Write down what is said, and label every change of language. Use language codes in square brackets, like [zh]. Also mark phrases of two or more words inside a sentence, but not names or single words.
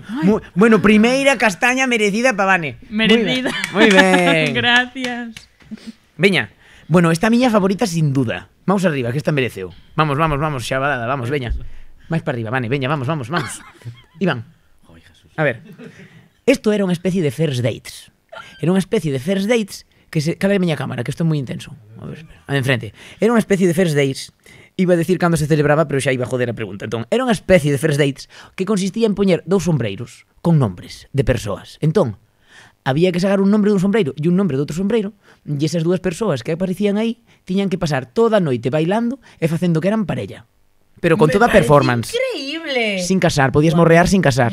[gl] Bueno, primeira castaña merecida para Vane. Merecida. Muy ben. Gracias. Veña. Bueno, esta miña favorita sin duda. Vamos arriba, que esta mereceu. Vamos, xabalada, vamos, veña. Máis para arriba, Vane, veña, vamos. Iván. A ver. Isto era unha especie de [en] first dates. [gl] Era unha especie de [en] first dates [gl] que se... Cala a miña cámara, que isto é moi intenso. A ver, espera. Enfrente. Era unha especie de [en] first dates. [gl] Iba a decir cando se celebraba, pero xa iba a joder a pregunta. Entón, era unha especie de [en] first dates [gl] que consistía en poñer 2 sombreiros con nombres de persoas. Entón, había que sacar un nombre dun sombreiro e un nombre de outro sombreiro, e esas 2 persoas que aparecían aí tiñan que pasar toda a noite bailando e facendo que eran parella. Pero con toda a performance. Increíble. Sin casar, podías morrear sin casar.